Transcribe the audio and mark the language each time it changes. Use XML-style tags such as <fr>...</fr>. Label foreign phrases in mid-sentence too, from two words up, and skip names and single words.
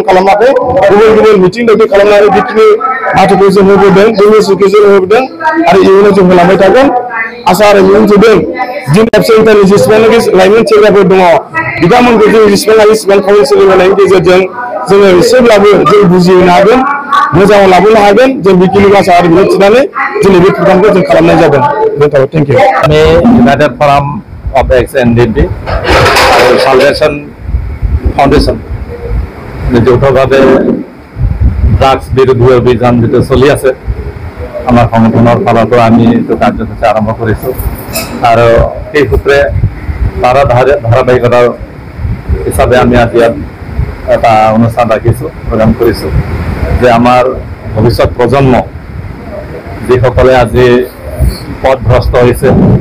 <brx>खालामाखै गुबुन गुबुन मिथिं दावथिं खालामनानै बेखिनि माथोखौ जों होबोदों बे मेसेजखौ जों होबोदों आरो इयुनाव जों होलांबाय थागोन आसा आरो मिजिं थिदों जोंनि सेन्टारनि जेसेबांनाखि लाइमोन सेंग्राफोर दङ बिथांमोनखौ जों जेसेबां हायो एसेबां काउन्सिलिं होनायनि गेजेरजों जोङो एसेब्लाबो जों बुजिहोनो हागोन मोजाङाव लाबोनो हागोन जों बेखिनि आसा आरो मिजिं थिनानै दिनै बे प्रग्रामखौ जों खालामनाय जादों</brx> <en>thank you</en> <as>আমি ইউনাইটেড ফরাম অফ এক্স-এনডিপি আৰু সালভেশন ফাউণ্ডেশ্যন যৌথভাৱে ড্ৰাগছ বিৰোধী অভিযান যিটো চলি আছে আমাৰ সংগঠনৰ ফালৰ পৰা আমি এইটো কাৰ্যসূচী আৰম্ভ কৰিছোঁ আৰু সেই সূত্ৰে তাৰ ধাৰাবাহিকতাৰ হিচাপে আমি আজি এটা অনুষ্ঠান ৰাখিছোঁ প্ৰগ্ৰাম কৰিছোঁ যে আমাৰ ভৱিষ্যত প্ৰজন্ম যিসকলে আজি পথভ্ৰষ্ট হৈছে</as>